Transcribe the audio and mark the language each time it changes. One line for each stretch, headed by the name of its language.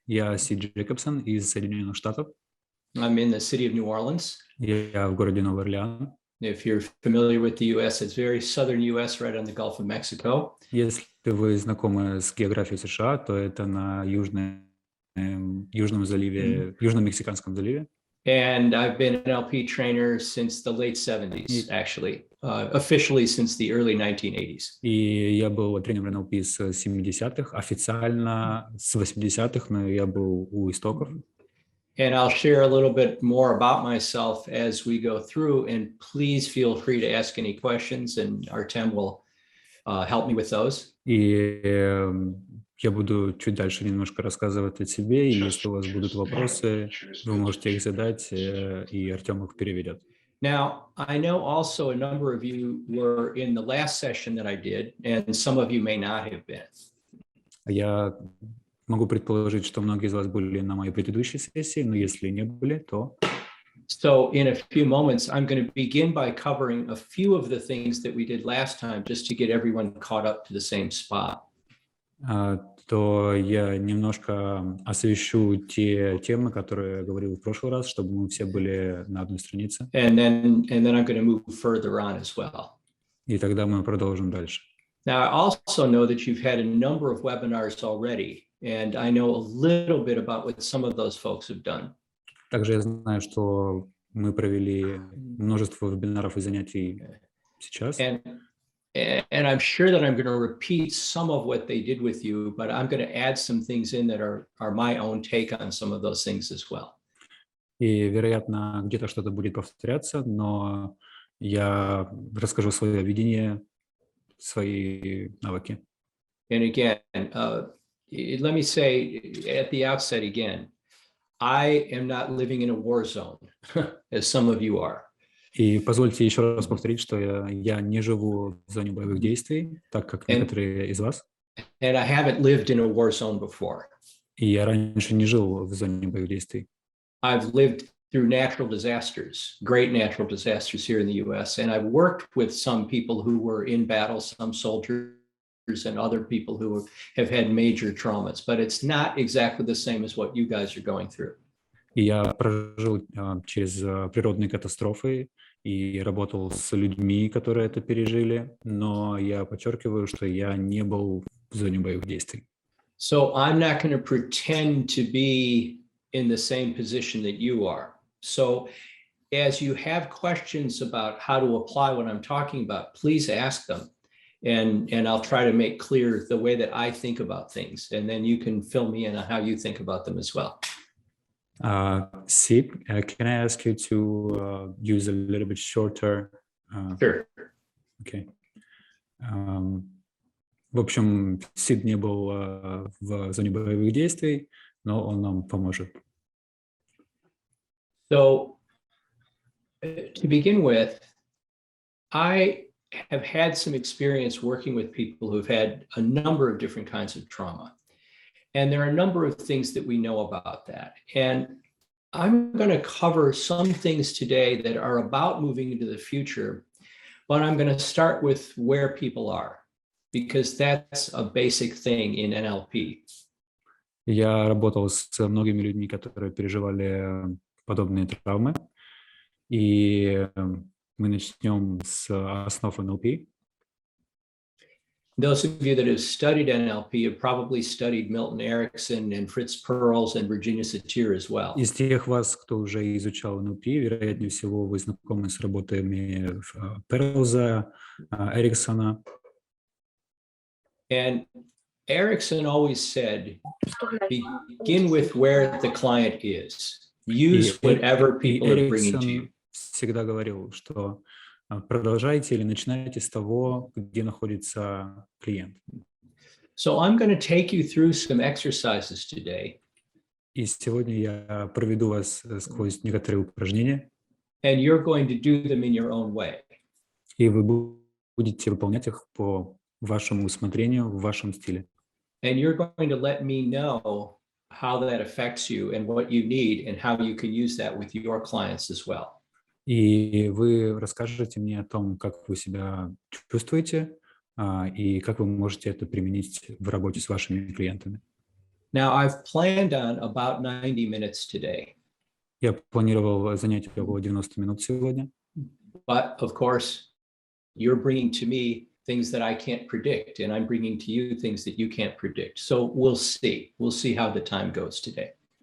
Russian: Я Сид Джекобсон из Соединенных Штатов.
English: I'm in the city of New Orleans.
Russian: Я в городе Новый Орлеан.
English: If you're familiar with the US, it's very southern US, right on the Gulf of Mexico.
Russian: Если вы знакомы с географией США, то это на Южном заливе, Южном Мексиканском заливе.
English: And I've been an NLP trainer since the late 70s, actually, officially since the early 1980s.
Russian: И я был тренером НЛП с 70-х, официально с 80-х, но я был у истоков.
English: And I'll share a little bit more about myself as we go through, and please feel free to ask any questions, and Artem will help me with those.
Russian: И я буду чуть дальше немножко рассказывать о себе, и если у вас будут вопросы, вы можете их задать, и Артем их переведет.
English: Now, I know also a number of you were in the last session that I did, and some of you may not have been.
Russian: Я могу предположить, что многие из вас были на моей предыдущей сессии, но если не были, то...
English: So in a few moments, I'm going to begin by covering a few of the things that we did last time, just to get everyone caught up to the same spot.
Russian: То я немножко освещу те темы, которые я говорил в прошлый раз, чтобы мы все были на одной странице.
English: And then I'm going to move further on as well.
Russian: И тогда мы продолжим дальше.
English: Now, I also know that you've had a number of webinars already, and I know a little bit about what some of those folks have done.
Russian: Также я знаю, что мы провели множество вебинаров и занятий сейчас.
English: And I'm sure that I'm going to repeat some of what they did with you, but I'm going to add some things in that are my own take on some of those things as well.
Russian: И, вероятно, где-то что-то будет повторяться, но я расскажу свое видение, свои навыки.
English: And again, let me say at the outset again, I am not living in a war zone, as some of you are.
Russian: И позвольте еще раз повторить, что я не живу в зоне боевых действий, так как некоторые из вас.
English: And I haven't lived in a war zone before.
Russian: И я раньше не жил в зоне боевых действий.
English: I've lived through natural disasters, great natural disasters here in the US, and I've worked with some people who were in battle, some soldiers and other people who have had major traumas, but it's not exactly the same as what you guys are going through.
Russian: И я прожил через природные катастрофы и работал с людьми, которые это пережили, но я подчеркиваю, что я не был в зоне боевых действий.
English: So I'm not going to pretend to be in the same position that you are. So as you have questions about how to apply what I'm talking about, please ask them. And I'll try to make clear the way that I think about things. And then you can fill me in on how you think about them as well. Sid, can I ask you to use a little bit shorter? Sure. Okay.
Russian: В общем, Сид не был в зоне боевых действий, но он нам поможет.
English: So, to begin with, I have had some experience working with people who've had a number of different kinds of trauma. And there are a number of things that we know about that. And I'm going to cover some things today that are about moving into the future, but I'm going to start with where people are, because that's a basic thing in NLP.
Russian: Я работал с многими людьми, которые переживали подобные травмы, и мы начнем с основ НЛП.
English: Those of you that have studied NLP have probably studied Milton Erickson and Fritz Perls and Virginia Satir as well.
Russian: Из тех вас, кто уже изучал НЛП, вероятнее всего, вы знакомы с работами Перлза, Эриксона.
English: And Erickson always said, begin with where the client is. Use whatever people are bringing to you.
Russian: Всегда говорил, что продолжайте или начинайте с того, где находится клиент.
English: So I'm going to take you through some exercises today.
Russian: И сегодня я проведу вас сквозь некоторые упражнения.
English: And you're going to do them in your own way.
Russian: И вы будете выполнять их по вашему усмотрению, в вашем стиле.
English: And you're going to let me know how that affects you and what you need and how you can use that with your clients as well.
Russian: И вы расскажете мне о том, как вы себя чувствуете, и как вы можете это применить в работе с вашими клиентами.
English: Now, I've planned on about 90 minutes today,
Russian: Я планировал занятие около 90 минут сегодня,
English: but of course, you're bringing to me things that I can't predict, and I'm bringing to you things that you can't predict. So we'll see. We'll see how the time goes today.